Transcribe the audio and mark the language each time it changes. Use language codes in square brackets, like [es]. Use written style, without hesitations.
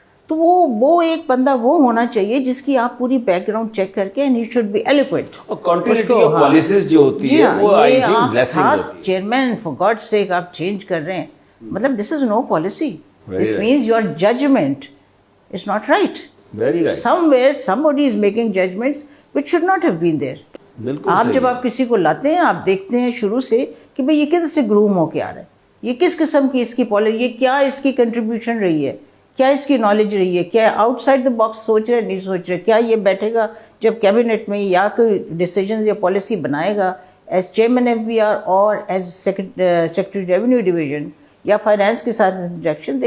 [ur] تو وہ ایک بندہ وہ ہونا چاہیے جس کی آپ پوری بیک گراؤنڈ چیک کر کے, [en] And he should be eloquent. [ur] اور کنٹینیوٹی آف پالیسیز جو ہوتی ہے وہ آئی تھنک بلیسنگ ہوتی ہے. چیئرمین [en] for God sake [ur] آپ چینج کر رہے ہیں, مطلب [en] This is no policy. This means your judgement is not right. somewhere somebody is making judgments which should not have been there. [ur] آپ جب آپ کسی کو لاتے ہیں, آپ دیکھتے ہیں شروع سے کہ بھئی یہ کس سے گروم ہو کے آ رہا ہے, یہ کس قسم کی اس کی پالیسی, یہ کیا اس کی کنٹریبیوشن رہی ہے, کیا اس کی نالج رہی ہے, کیا آؤٹ سائڈ دا باکس سوچ رہا ہے نہیں سوچ رہا, کیا یہ بیٹھے گا جب کیبنٹ میں یا کوئی ڈیسیجنز یا پالیسی بنائے گا ایز چیئرمین FBR اور ایز سیکرٹری ریونیو ڈویژن یا فائنانس کے ساتھ انٹریکشن.